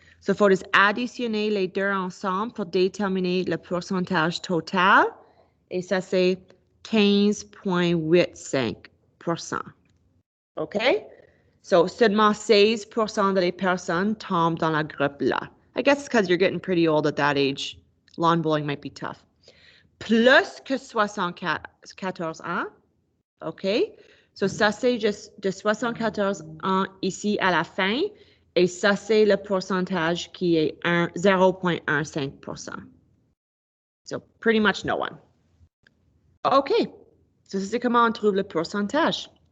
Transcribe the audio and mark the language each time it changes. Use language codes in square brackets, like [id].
[fr] So, il faut additionner les deux ensemble pour déterminer le pourcentage total. Et ça, c'est 15,85%. OK? So, seulement 16% de les personnes tombent dans la groupe là. [en] I guess it's because you're getting pretty old at that age. Lawn bowling might be tough. [fr] Plus que 74 ans. OK? So, ça, c'est juste de 74 ans ici à la fin. Et ça, c'est le pourcentage qui est 0,15%. [en] So, pretty much no one. OK. So, [fr] c'est comment on trouve le pourcentage.